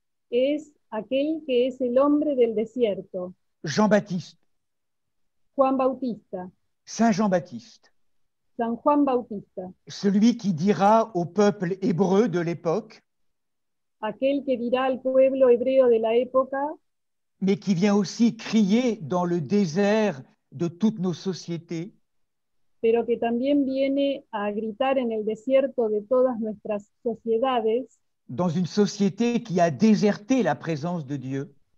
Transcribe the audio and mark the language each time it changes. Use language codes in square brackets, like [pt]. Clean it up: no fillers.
[es] es aquel que es el hombre del desierto, [fr] Jean-Baptiste, [es] Juan Bautista, [fr] Saint Jean-Baptiste, [es] San Juan Bautista, [fr] celui qui dira au peuple hébreu de l'époque, [es] aquel que dirá al pueblo hebreo de la época, [fr] mais qui vient aussi crier dans le désert de toutes nos sociétés, [es] pero que también viene a gritar en el desierto de todas nuestras sociedades, [fr] dans une société qui a déserté la présence de Dieu,